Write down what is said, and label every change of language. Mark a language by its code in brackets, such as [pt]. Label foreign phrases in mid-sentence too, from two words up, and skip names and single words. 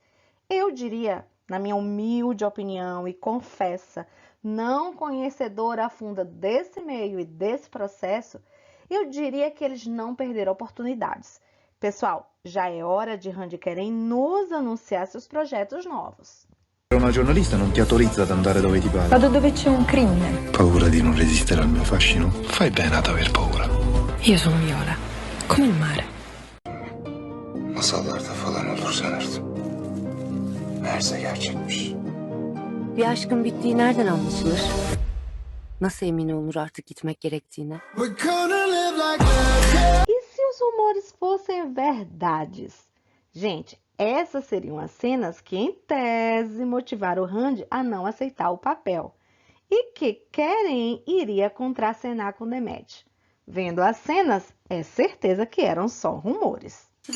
[pt] Eu diria, na minha humilde opinião e confessa, não conhecedora a fundo desse meio e desse processo, eu diria que eles não perderam oportunidades. Pessoal, já é hora de Hande Kerem nos anunciar seus projetos novos. [it] Una giornalista non ti autorizza ad andare dove ti pare. Vado dove c'è un crimine. Paura di non resistere al mio fascino? Fai bene ad aver paura. Io sono Viola, come il mare. [tr] Masallarda falan olur sanırdım. Meğerse gerçekmiş. Bir aşkın bittiği nereden anlaşılır? Nasıl emin olunur artık gitmek gerektiğine? [pt] E se os rumores fossem verdades? Gente, essas seriam as cenas que, em tese, motivaram Hande a não aceitar o papel e que Kerem iria contracenar com Demet. Vendo as cenas, é certeza que eram só rumores.